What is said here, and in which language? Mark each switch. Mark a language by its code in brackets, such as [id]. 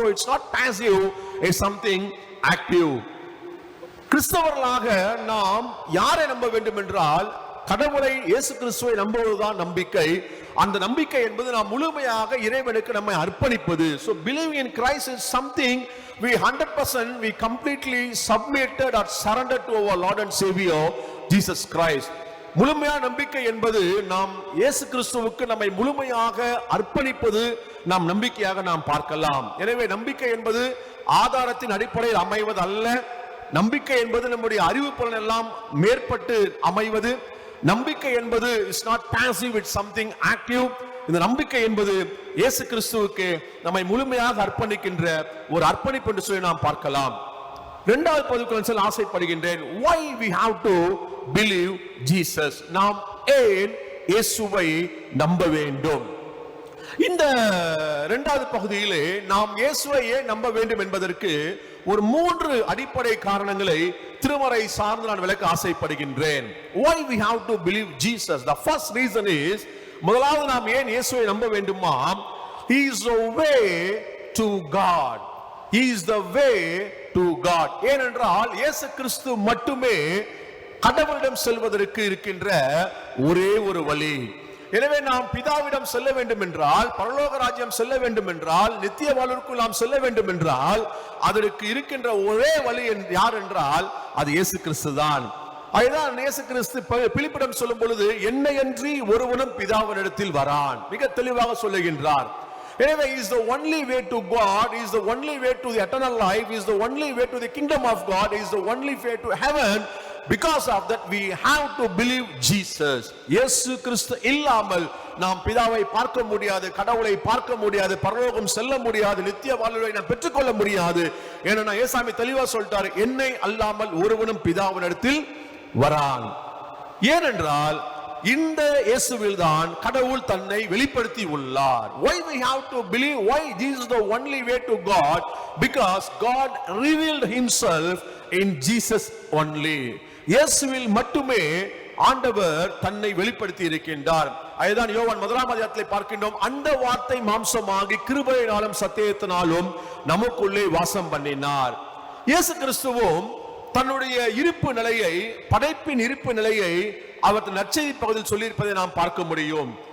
[en] So it's not passive, it's something active. [ta] கிறிஸ்தவர்களாக நாம் யாரை நம்ப வேண்டும் என்றால் கடவுளை, இயேசு கிறிஸ்துவை நம்புவதுதான் நம்பிக்கை. அந்த நம்பிக்கை என்பது நாம் முழுமையாக இறைவனுக்கு நம்மை அர்ப்பணிப்பது. [en] So believing in Christ is something we 100% we completely submitted or surrendered to our Lord and Savior Jesus Christ. [ta] முழுமையான நம்பிக்கை என்பது நாம் இயேசு கிறிஸ்துவுக்கு நம்மை முழுமையாக அர்ப்பணிப்பது நாம் நம்பிக்கையாக நாம் பார்க்கலாம். எனவே நம்பிக்கை என்பது ஆதாரத்தின் அடிப்படையில் அமைவது அல்ல. நம்பிக்கை என்பது நம்முடைய அறிவு புலன் எல்லாம் மேற்பட்டு அமைவது. நம்பிக்கை என்பது [en] Is not passive, it's something active. [ta] இந்த நம்பிக்கை என்பது இயேசு கிறிஸ்துவுக்கு நம்மை முழுமையாக அர்ப்பணிக்கின்ற ஒரு அர்ப்பணிப்பு என்று சொல்லி நாம் பார்க்கலாம். இரண்டாவது பகுதிக்குள் செல்ல ஆசைப்படுகின்றேன். [en] why we have to believe Jesus, [ta] நாம் ஏன் இயேசுவை நம்ப வேண்டும்? இந்த இரண்டாவது பகுதியிலே நாம் இயேசுவை ஏன் நம்ப வேண்டும் என்பதற்கு ஒரு 3 அடிப்படை காரணங்களை திருமறை சார்ந்து நான் விளக்க ஆசைப்படுகின்றேன். [en] why we have to believe Jesus? The first reason is, [ta] முதலாவது நாம் ஏன் இயேசுவை நம்ப வேண்டுமா? [en] He is the way to God. He is the way to God. [ta] ஏனென்றால் இயேசு கிறிஸ்து மட்டுமே கடவுளிடம் செல்வதற்கு இருக்கின்ற ஒரே ஒரு வழி. எனவே நாம் பிதாவிடம் செல்ல வேண்டும் என்றால், பரலோக ராஜ்யம் செல்ல வேண்டும் என்றால், நித்திய வாழ்வுக்குள் நாம் செல்ல வேண்டும் என்றால் அதற்கு இருக்கின்ற ஒரே வழி யார் என்றால் அது இயேசு கிறிஸ்து தான். அதுதான் இயேசு கிறிஸ்து பிலிப்பிடம் சொல்லும் பொழுது, என்னையன்றி ஒருவனும் பிதாவினிடத்தில் வரான், மிக தெளிவாக சொல்லுகின்றார். எனவே [en] he is the only way to God, he is the only way to the eternal life, he is the only way to the kingdom of God, he is the only way to heaven. Because of that we have to believe Jesus. [ta] இயேசு கிறிஸ்து இல்லாமல் நாம் பிதாவை பார்க்க முடியாது, கடவுளை பார்க்க முடியாது, பரலோகம் செல்ல முடியாது, நித்திய வாழ்வை நாம் பெற்றுக்கொள்ள முடியாது. ஏன்னா ஏசாமி தெளிவா சொல்லிட்டாரு, என்னை அல்லாமல் ஒருவனும் பிதாவினிடத்தில் வரான். ஏனென்றால் இந்த இயேசுவில் தான் கடவுள் தன்னை வெளிப்படுத்தி உள்ளார். [en] Why we have to believe? Why Jesus is the only way to God? Because God revealed himself in Jesus only. [ta] இயேசுவில் மட்டுமே ஆண்டவர் தன்னை வெளிப்படுத்தி இருக்கின்றார். அதுதான் யோவான் 1ஆம் அதிகாரத்திலே பார்க்கின்றோம். அந்த வார்த்தை மாம்சமாகி கிருபையினாலும் சத்தியத்தினாலும் நமக்குள்ளே வாசம் பண்ணினார். இயேசு கிறிஸ்துவும் தன்னுடைய இருப்பு நிலையை, படைப்பின் இருப்பு நிலையை அவர் நற்செய்தி பகுதியில் சொல்லியிருப்பதை நாம் பார்க்க முடியும்.